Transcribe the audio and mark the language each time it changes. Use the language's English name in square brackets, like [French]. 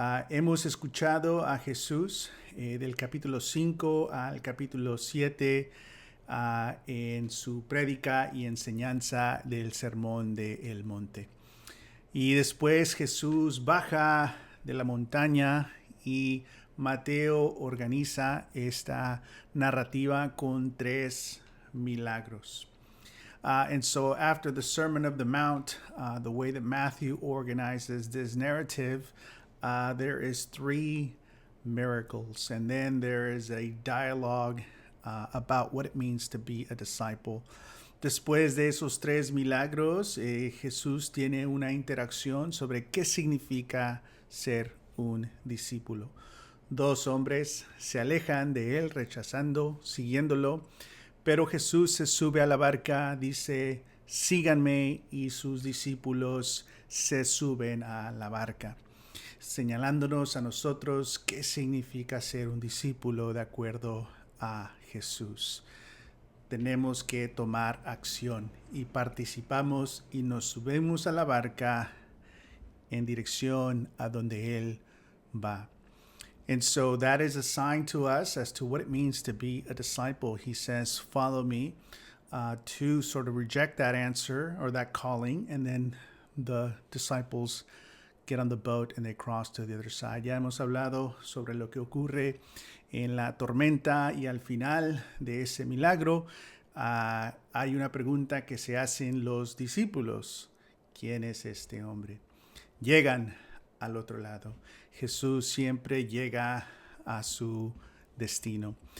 [Spanish] Hemos escuchado a Jesús del capítulo 5 al capítulo 7 en su prédica y enseñanza del Sermón del Monte. Y después Jesús baja de la montaña y Mateo organiza esta narrativa con 3 milagros. [English] And so after the Sermon of the Mount, the way that Matthew organizes this narrative, there is 3 miracles, and then there is a dialogue about what it means to be a disciple. [Spanish] Después de esos 3 milagros, Jesús tiene una interacción sobre qué significa ser un discípulo. 2 hombres se alejan de él, rechazando, siguiéndolo, pero Jesús se sube a la barca, dice, síganme, y sus discípulos se suben a la barca, señalándonos a nosotros qué significa ser un discípulo de acuerdo a Jesús. Tenemos que tomar acción y participamos y nos subimos a la barca en dirección a donde Él va. [English] And so that is a sign to us as to what it means to be a disciple. He says, follow me, to sort of reject that answer or that calling, and then the disciples get on the boat and they cross to the other side. [Spanish] Ya hemos hablado sobre lo que ocurre en la tormenta y al final de ese milagro hay una pregunta que se hacen los discípulos. ¿Quién es este hombre? Llegan al otro lado. Jesús siempre llega a su destino.